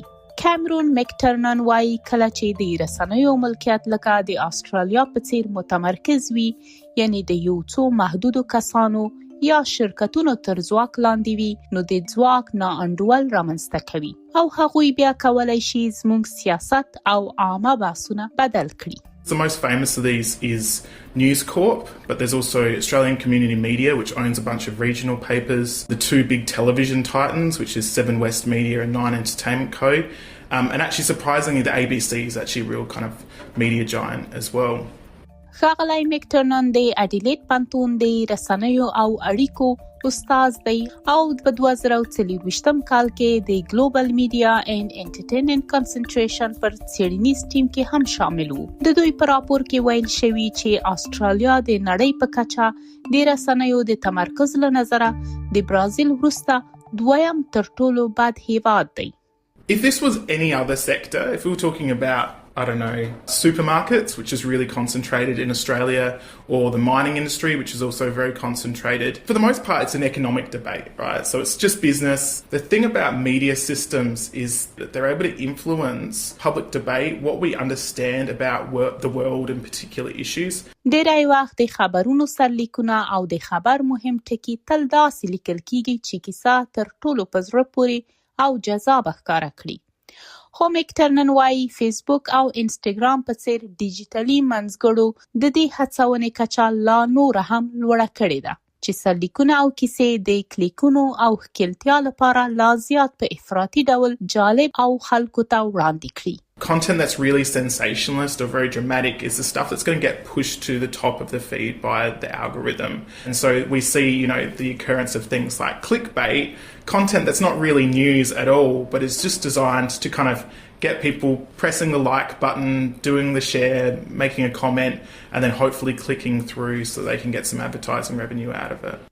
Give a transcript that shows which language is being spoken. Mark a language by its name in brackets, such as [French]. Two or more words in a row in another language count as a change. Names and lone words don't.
[Pashto] کیمرون مکټرنن وايي کله چې د رسنیو ملکیت لکه د استرالیا په څیر متمرکز وي، یعنی د یو څو محدودو کسانو یا شرکتونو تر ځواک لاندې وي، نو د ځواک ناانډول رامنځته کوي او هغوی بیا کولای شي زموږ سیاست او عامه بحثونه بدل کړي. [English] The most famous of these is News Corp, but there's also Australian Community Media, which owns a bunch of regional papers, the two big television titans, which is Seven West Media and Nine Entertainment Co. And actually, surprisingly, the ABC is actually a real kind of media giant as well. [Pashto] ښاغلی مکټرنن د اډیلیډ پوهنتون د رسنیو او اړیکو استاد دی او په 2024 کال کې د ګلوبل میډیا اینڈ انټرټینمنټ کنسنټریشن پر څېړنیز ټیم کې هم شامل وو. د دوی په راپور کې ویل شوی چې استرالیا د نړۍ په کچه د رسنیو د تمرکز له نظره د برازیل وروسته دویم تر ټولو بد هیواد دی. [English] If this was any other sector, if we were talking about, I don't know, supermarkets, which is really concentrated in Australia, or the mining industry, which is also very concentrated. For the most part, it's an economic debate, right? So it's just business. The thing about media systems is that they're able to influence public debate, what we understand about the world and particular issues. [Pashto] ډېری وخت د خبرونو سرلیکونه او د خبر مهم ټکي تل داسې لیکل کیږي چې کیسه تر ټولو په زړه پورې او جذابه ښکاره کړي. خو مکټرنن وايي فیسبوک او انستګرام په څیر ډیجیټلي منځګړو د دې هڅونې کچه لا نور هم لوړه کړې ده چې سرلیکونه او کیسې د کلیکونو او ښکیلتیا لپاره لا زیات په افراطي ډول جالب او خلکو ته وړاندې کړي. [English] Content that's really sensationalist or very dramatic is the stuff that's going to get pushed to the top of the feed by the algorithm. And so we see, the occurrence of things like clickbait, content that's not really news at all, but is just designed to kind of get people pressing the like button, doing the share, making a comment, and then hopefully clicking through so they can get some advertising revenue out of it.